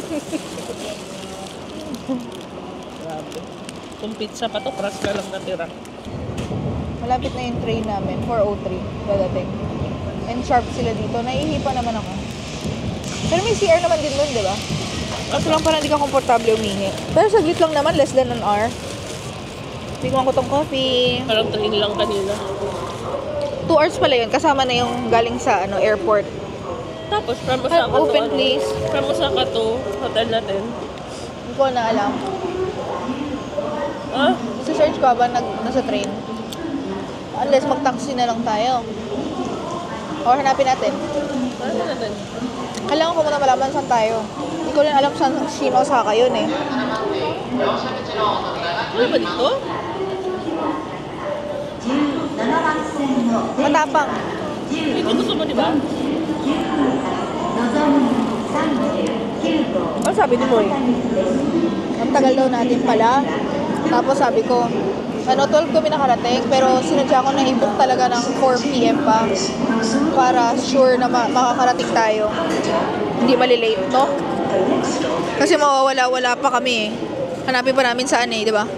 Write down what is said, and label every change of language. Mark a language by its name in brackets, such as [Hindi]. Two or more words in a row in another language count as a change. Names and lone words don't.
[Filipino] Grabe. Kung pizza pa to, crush ka lang natira. Malapit na yung train namin. 4:03. Dadating. [English] And sharp [Filipino] sila dito. Naihipa naman ako. Pero may CR naman din doon, di ba? Kaso lang parang hindi ka komportable umihi. Pero saglit lang naman, [English] less than an hour. [Filipino] Tingnan ko tong coffee. Parang train lang kanina. 2 hours pala yun. Kasama na yung galing sa airport. Tapos, [English] from Osaka to, Open, please. From Osaka to, [Filipino] hotel natin. Hindi ko na alam. Ah? Isa-search ko ba nasa train? Unless mag-taxi na lang tayo. Or hanapin natin. Ano natin? Kailangan ko muna malaman saan tayo. Hindi ko rin alam saan Osaka yun eh. Ano ba dito? [Japanese] 17 番線の [Filipino] Matapang. Dito gusto mo, di ba? [Japanese] のぞみ39号 [Filipino] Ano sabi ni Moy? Ang tagal daw natin pala. Tapos sabi ko, 12 kami nakarating, pero sinadya ko na i-book talaga ng 4 p.m. pa para sure na makakarating tayo. Hindi malilate, no? Kasi mawawala-wala pa kami eh. Hanapin pa namin saan eh, di ba?